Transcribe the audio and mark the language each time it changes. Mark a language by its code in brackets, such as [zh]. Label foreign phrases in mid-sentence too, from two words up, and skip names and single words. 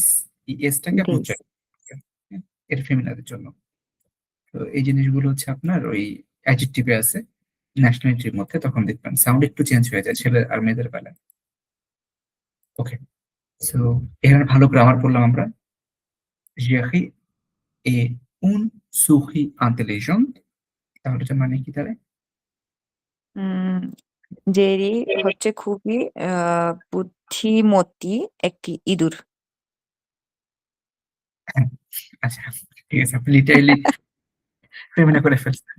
[bn] এই এসটাকে আপনি days, উচ্চারণ করবেন। হ্যাঁ? এটা ফেমিনাদের জন্য। তো এই জিনিসগুলো হচ্ছে আপনার ওই অ্যাডজেক্টিভে আছে ন্যাশনালিটির মধ্যে, তখন দেখবেন সাউন্ড একটু চেঞ্জ হয়ে যায় ছেলে আর মেয়েদের বেলায়। ওকে, সো এখানে ভালো গ্রামার করলাম আমরা। [fr] Jerry est un souris intelligent। [bn] তাহলে এটা মানে কি দাঁড়ায়? উম জেরি হচ্ছে খুবই বুদ্ধিমতী একটি ইঁদুর। হ্যাঁ, আচ্ছা, ঠিক আছে, আপনি লিটারেলি ফেমিনা করে ফেলছেন।